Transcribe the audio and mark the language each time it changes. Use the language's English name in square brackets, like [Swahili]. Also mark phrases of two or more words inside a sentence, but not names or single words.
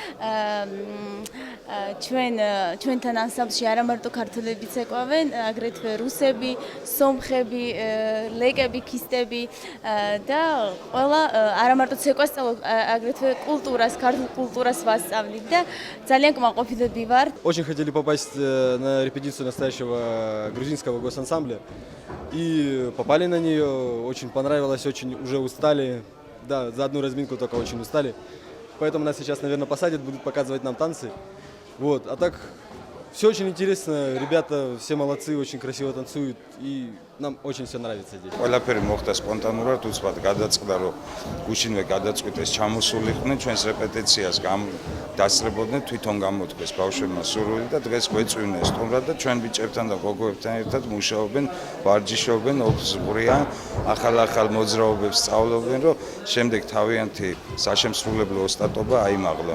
[Georgian] ჩვენთან ანსამბლში არა მარტო ქართველები ცეკვავენ, აგრეთვე რუსები, სომხები, ლეკები, ქისტები და ყველა არა მარტო ცეკვას სწავლობ, აგრეთვე კულტურას, ქართულ კულტურას ვასწავლით და ძალიან კმაყოფილები ვართ. [Russian] Очень хотели попасть на репетицию настоящего грузинского госансамбля. И попали на нее, очень понравилось, очень уже устали, да, за одну разминку только очень устали. Поэтому нас сейчас, наверное, посадят, будут показывать нам танцы. Вот, а так все очень интересно, ребята все молодцы, очень красиво танцуют, и нам очень все нравится здесь. [Georgian] ყველაფერი მოხდა სპონტანურად, უცბად გადაწყდა, რომ გუშინვე გადაწყვიტეს ჩამოსულიყვნენ ჩვენს რეპეტიციას, დასწრებოდნენ, თვითონ გამოთქვეს ბავშვებმა სურვილი და დღეს გვეწვივნეს სტუმრად და ჩვენ ბიჭებთან და გოგოებთან ერთად მუშაობენ, ვარჯიშობენ, ოფსბრიან, ახალ მოძრაობებს სწავლობენ, რომ შემდეგ თავიანთი საშემსრულებლო ოსტატობა აიმაღლონ.